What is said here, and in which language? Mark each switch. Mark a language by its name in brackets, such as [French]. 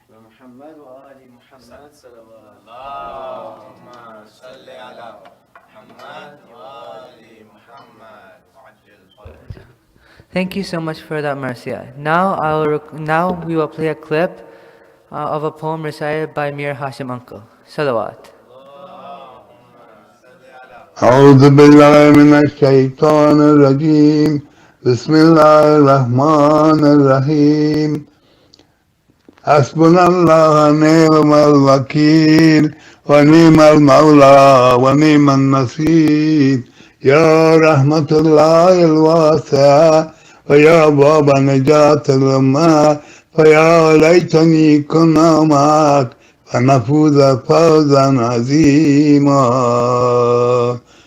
[Arabic] محمد وآل محمد صلوات اللهم صل على محمد وآل محمد وعجل فرجه. [English] Thank you so much for that, Marcia. Now we will play a clip of a poem recited by Mir Hashim Uncle. Salawat. [Arabic] أعوذ بالله من الشيطان الرجيم بسم الله الرحمن الرحيم حسبنا الله نعم الوكيل ونعم المولى ونعم النصير يا رحمة الله الواسعة ويا باب نجاة الأمة فيا ليتني كنا معك فنفوز فوزا عظيما